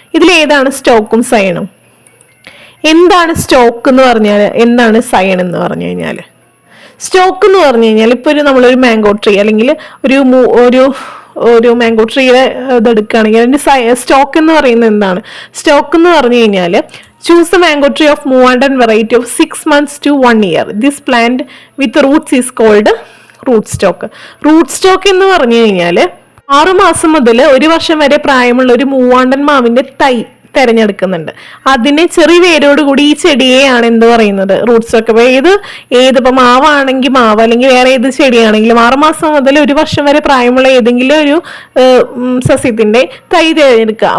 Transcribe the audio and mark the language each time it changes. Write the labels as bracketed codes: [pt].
[ml] ഇതിൽ ഏതാണ് സ്റ്റോക്കും സൈനും? എന്താണ് സ്റ്റോക്ക് എന്ന് പറഞ്ഞാൽ, എന്താണ് സൈൻ എന്ന് പറഞ്ഞു കഴിഞ്ഞാൽ? സ്റ്റോക്ക് എന്ന് പറഞ്ഞു കഴിഞ്ഞാൽ ഇപ്പൊ നമ്മളൊരു മാംഗോ ട്രീ അല്ലെങ്കിൽ ഒരു മാംഗോ ട്രീയുടെ ഇതെടുക്കുകയാണെങ്കിൽ അതിന്റെ സ്റ്റോക്ക് എന്ന് പറയുന്നത് എന്താണ്? സ്റ്റോക്ക് എന്ന് പറഞ്ഞു കഴിഞ്ഞാൽ [en] choose the mango tree of Moondan variety of 6 months to 1 year. This plant with roots is called root stock. [ml] Root stock എന്ന് പറഞ്ഞു കഴിഞ്ഞാൽ 6 മാസം മുതൽ 1 വർഷം വരെ പ്രായമുള്ള ഒരു മൂവാണ്ടൻ മാവിന്റെ തൈ തെരഞ്ഞെടുക്കുന്നുണ്ട്. അതിനെ ചെറിയ വേരോട് കൂടി ഈ ചെടിയെയാണ് എന്ത് പറയുന്നത്? Root stock. അപ്പൊ ഏതിപ്പോ മാവാണെങ്കിൽ മാവ് അല്ലെങ്കിൽ വേറെ ഏത് ചെടിയാണെങ്കിലും 6 മാസം മുതൽ 1 വർഷം വരെ പ്രായമുള്ള ഏതെങ്കിലും ഒരു സസ്യത്തിന്റെ തൈ തിരഞ്ഞെടുക്കുക.